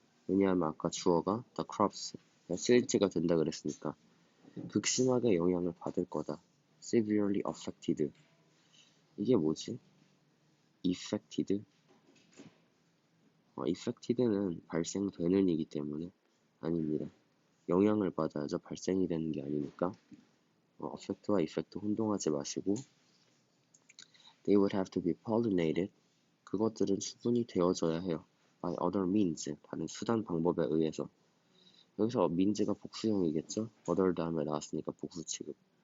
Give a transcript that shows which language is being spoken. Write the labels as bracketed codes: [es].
[ko] 왜냐하면 아까 주어가 the crops 수일치가 된다 그랬으니까 극심하게 영향을 받을 거다. [en] severely affected. [ko] 이게 뭐지? [en] affected? [ko] affected는 발생되는 이기 때문에 아닙니다. 영향을 받아야죠. 발생이 되는 게 아니니까. [en] affect와 effect [ko] 혼동하지 마시고 [en] they would have to be pollinated. [ko] 그것들은 수분이 되어져야 해요. [en] by other means. [ko] 다른 수단 방법에 의해서. 여기서 means가 복수형이겠죠? other 다음에 나왔으니까 복수 취급.